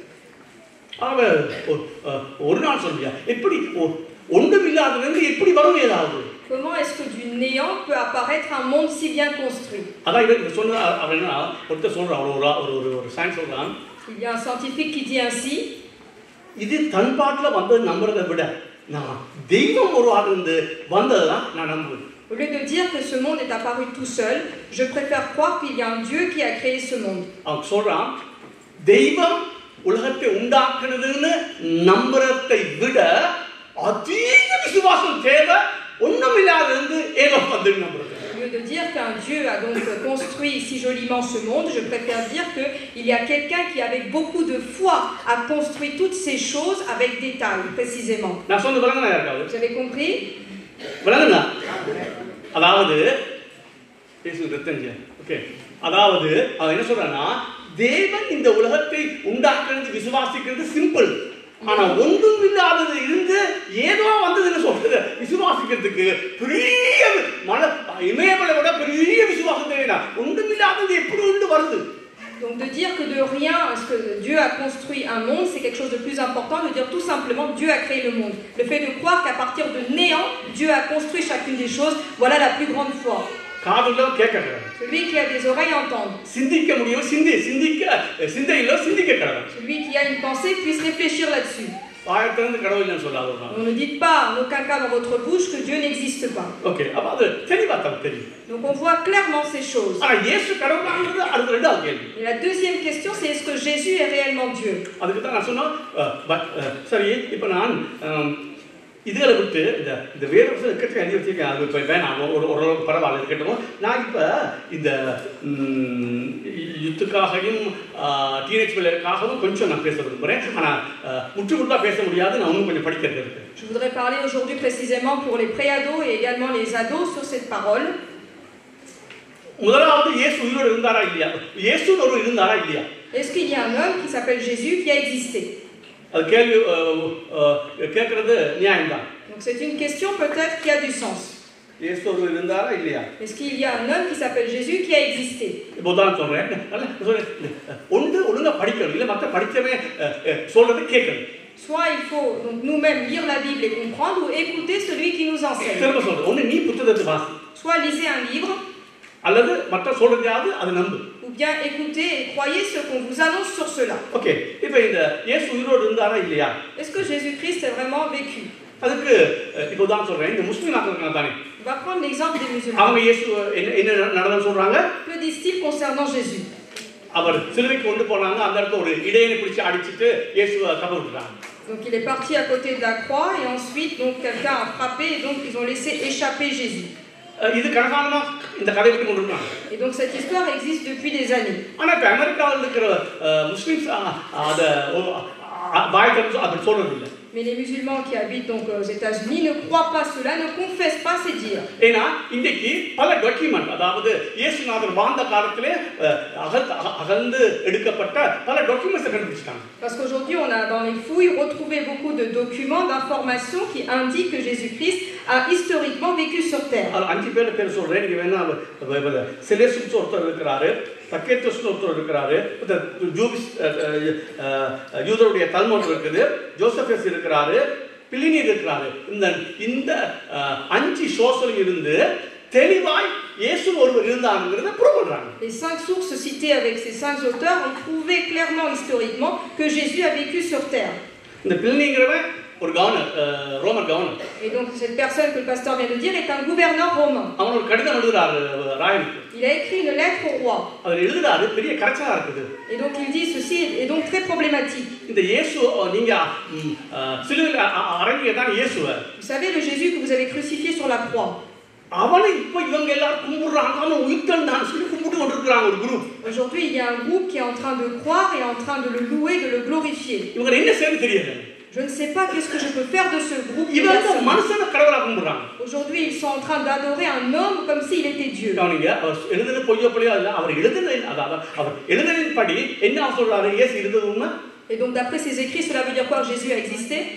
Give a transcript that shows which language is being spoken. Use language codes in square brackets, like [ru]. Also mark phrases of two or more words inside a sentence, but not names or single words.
[ta] ஒரு நாள் சொல்லியா, எப்படி ஒன்றும் இல்லாதது எப்படி வரும் ஏதாவது? [fr] Comment est-ce que du néant peut apparaître un monde si bien construit? [ta] அதான் இவர் சொன்ன அவர் என்ன ஒருத்தர் சொல்றான், ஒரு சயின்ஸ் சொல்றான். [fr] Il y a un scientifique qui dit ainsi. [ta] இது தன்பாட்டில் வந்தது நம்புறதை விட நான் தெய்வம் ஒரு ஆள் இருந்து வந்ததுதான் நான் நம்புவேன். [fr] Au lieu de dire que ce monde est apparu tout seul, je préfère croire qu'il y a un Dieu qui a créé ce monde. [ta] அவன் சொல்றான், தெய்வம் உலகத்தை உண்டாக்குனதுன்னு நம்புறதை விட அதிக விசுவாசம் தேவை ஒண்ணுமில்லாதது ஏதோ வந்து நம்புறது. [fr] Au lieu de dire qu'un Dieu a donc construit si joliment ce monde, je préfère dire qu'il y a quelqu'un qui, avec beaucoup de foi, a construit toutes ces choses avec détail, précisément. [ta] நான் சொன்ன விளங்குனா யாருக்காவது? [fr] Vous avez compris? [ta] விளங்குனா? அதாவது ஓகே, அதாவது அவன் என்ன சொல்றான்னா, தேவன் இந்த உலகத்தை உண்டாக்குறது விசுவாசிக்கிறது சிம்பிள். ஆனா ஒன்றும் இல்லாதது இருந்து ஏதோ வந்ததுன்னு சொல்றது விசுவாசிக்கிறதுக்கு பெரிய இமயமலை விட பெரிய விசுவாசம் தேவையா? ஒன்றும் இல்லாதது எப்படி ஒன்று வருது? [fr] Donc de dire que de rien, est-ce que Dieu a construit un monde, c'est quelque chose de plus important, de dire tout simplement Dieu a créé le monde. Le fait de croire qu'à partir de néant, Dieu a construit chacune des choses, voilà la plus grande foi. Celui qui a des oreilles entende. Celui qui a une pensée puisse réfléchir là-dessus. On ne dit pas en aucun cas dans votre bouche que Dieu n'existe pas. Donc on voit clairement ces choses. Et la deuxième question, c'est est-ce que Jésus est réellement Dieu? [ta] இதுகளை விட்டு இந்த வேற கட்டி எழுதி வச்சிருக்கேன். அது இப்போ வேணாம், ஓரளவுக்கு பரவாயில்ல இருக்கட்டும். நான் இப்போ இந்த யுத்துக்காகவும் டீனேஜ் பிள்ளைகளுக்காகவும் கொஞ்சம் நான் பேச விரும்புகிறேன். ஆனால் முற்றுமுழுதாக பேச முடியாது, நான் இன்னும் கொஞ்சம் படிக்கிறது இருக்கு. [fr] Je voudrais parler aujourd'hui précisément pour les pré-ados et également les ados sur cette parole. [ta] முதலாவது இயேசு உயிரோடு இருந்தாரா இல்லையா? இயேசுன்னு ஒரு இருந்தாரா இல்லையா? [fr] Est-ce qu'il y a un homme qui s'appelle Jésus qui a existé? [ta] அது கேள்வி கேட்கறது நியாயம்தான். [fr] Donc c'est une question peut-être qui a du sens. [ta] இயேசு ஒரு இருந்தாரா இல்லையா? [fr] Est-ce qu'il y a un homme qui s'appelle Jésus qui a existé? [ta] இப்போ தான் சொல்றேன். ஒன்று ஒழுங்கா படிக்கணும், இல்லை மற்ற படிக்கவே சொல்றது கேட்கணும். [fr] Soit il faut donc nous-mêmes lire la Bible et comprendre, ou écouter celui qui nous enseigne. [ta] திரும்ப சொல்றேன், ஒன்று நீ புத்தகத்தை வாசி. [fr] Soit lisez un livre. [ta] அல்லது மற்ற சொல்றதையாவது அதை நம்பு. [fr] Ou bien écoutez et croyez ce qu'on vous annonce sur cela. [ta] ஓகே, இப்போ இந்த இயேசு உயிரோடு இருந்தாரா இல்லையா? [fr] Est-ce que Jésus-Christ est vraiment vécu? [ta] அதுக்கு இப்போ தான் சொல்றேன், இந்த முஸ்லிம் ஆட்கள் தானே. [fr] On va prendre l'exemple des musulmans. [ta] அவங்க இயேசு என்ன நடந்ததுன்னு சொல்றாங்க? [fr] Que disent-ils concernant Jésus? [ta] அவர் சிலுவைக்கு கொண்டு போனாங்க, அந்த இடத்துல ஒரு இடையனை பிடிச்சு அடிச்சிட்டு இயேசுவை கபறுட்டாங்க. [fr] Donc il est parti à côté de la croix et ensuite donc quelqu'un a frappé et donc ils ont laissé échapper Jésus. [ta] இது கணக்கானமா இந்த கதை விட்டு கொண்டிருக்காங்க. [fr] Et donc cette histoire existe depuis des années. [ta] ஆனா இப்ப அமெரிக்காவில் இருக்கிற முஸ்லிம்ஸ் அத பாய்க்கு அப்படி சொல்றது இல்லை. [fr] Mais les musulmans qui habitent donc aux États-Unis ne croient pas cela, ne confessent pas ces dires. [ta] ஏன்னா இன்றைக்கு பல டாக்குமெண்ட், அதாவது இயேசுநாதர் வாழ்ந்த காலத்திலே அகழ்ந்து எடுக்கப்பட்ட பல டாக்குமெண்ட்ஸ் கண்டுபிடிச்சிட்டாங்க. [fr] Parce qu'aujourd'hui on a dans les fouilles retrouvé beaucoup de documents, d'informations qui indiquent que Jésus-Christ a historiquement vécu sur terre. [ta] அது 5 பேர் சொல்றேன். நீங்க வேணா செலேசியஸ் ஒருத்தர் இருக்கிறாரு, தக்கேட்டஸ் ஒருத்தர் இருக்கிறாரு, ஜூபிஸ் யூதருடைய தல்முட் இருக்குது, ஜோசபஸ் இருக்கிறாரு, பிலினி இருக்கிறாரு. இந்த 5 சோர்ஸ்ல இருந்து தெளிவாய் இயேசு ஒருவர் இருந்தாருங்கறத ப்ரூவ் பண்றாங்க. [fr] Les 5 sources citées avec ces 5 auteurs ont prouvé clairement historiquement que Jésus a vécu sur terre. [ta] இந்த பிலினிங்கறவன் ஒரு கவர்னர், [en] Roman governor. [fr] Et donc cette personne que le pasteur vient de dire est un gouverneur romain. [ta] அவன் ஒரு கடிதம் எழுதுறாரு ராயனுக்கு. [fr] Il a écrit une lettre au roi. [ta] அவர் எழுதுறாரு, பெரிய கரெக்ஷனா இருக்குது. [fr] Et donc il dit ceci est donc très problématique. [ta] இந்த இயேசு நீங்க சிலுவையில் அறைங்க தான் இயேசுவை. [fr] Vous savez le Jésus que vous avez crucifié sur la croix. [ta] அவனை இப்போ இவங்க எல்லாரும் கும்பிடுறாங்க, அவன் உயிர்த்தல் தான் சொல்லி கும்பிட்டு கொண்டிருக்கிறாங்க ஒரு குரூப். [fr] Aujourd'hui il y a un groupe qui est en train de croire et en train de le louer, de le glorifier. [ta] இவங்க என்ன செய்யணும் தெரியல. [fr] Je ne sais pas qu'est-ce que je peux faire de ce groupe. Aujourd'hui, ils sont en train d'adorer un homme comme s'il était Dieu. Et donc d'après ces écrits, cela veut dire quoi? Jésus a existé.